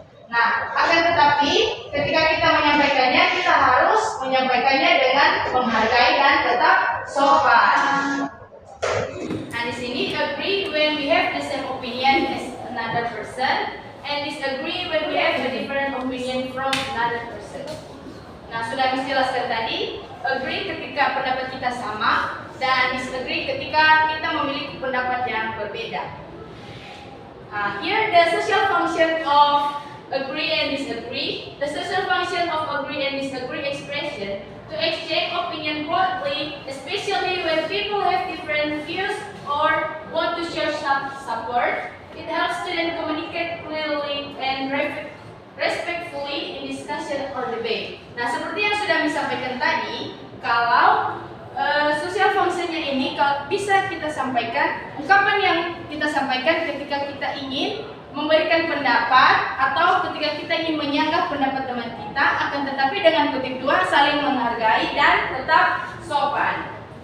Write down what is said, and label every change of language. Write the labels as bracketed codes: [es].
[id] Nah, akan tetapi ketika kita menyampaikannya, kita harus menyampaikannya dengan menghargai dan tetap sopan. Nah, di sini [en] agree when we have the same opinion as another person, and disagree when we have a different opinion from another person. [id] Nah, sudah dijelaskan tadi, agree ketika pendapat kita sama, dan disagree ketika kita memiliki pendapat yang berbeda. [en] Here the social function of agree and disagree. The social function of agree and disagree expression to exchange opinion broadly, especially when people have different views or want to share some support. It helps students communicate clearly and respectfully in discussion or debate. [id] Nah, seperti yang sudah disampaikan tadi, kalau social functionnya ini kalau bisa kita sampaikan, ungkapan yang kita sampaikan ketika kita ingin memberikan pendapat atau ketika kita ingin menyanggah pendapat teman kita, akan tetapi dengan kutip dua, saling menghargai dan tetap sopan.